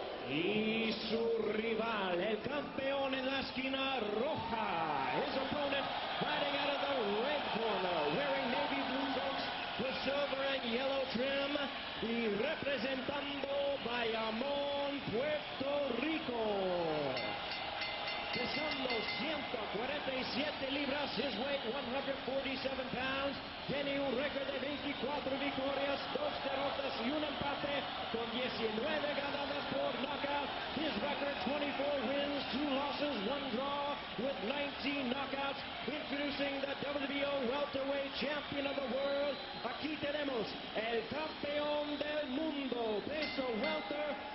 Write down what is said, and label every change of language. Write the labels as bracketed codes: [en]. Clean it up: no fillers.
[es] Y su rival, el campeón en la esquina roja. [en] His opponent fighting out of the red corner, wearing navy blue trunks with silver and yellow trim. [es] Y representando Bayamón, Puerto Rico. Pesando 147 libras, [en] his weight 147 pounds. [es] Tiene un récord de 24 victorias, 2 derrotas y un empate, con 19 ganadas por knockout. [en] His record 24 wins, 2 losses, 1 draw with 19 knockouts. Introducing the WBO welterweight champion of the world. [es] Aquí tenemos el campeón del mundo, peso welter.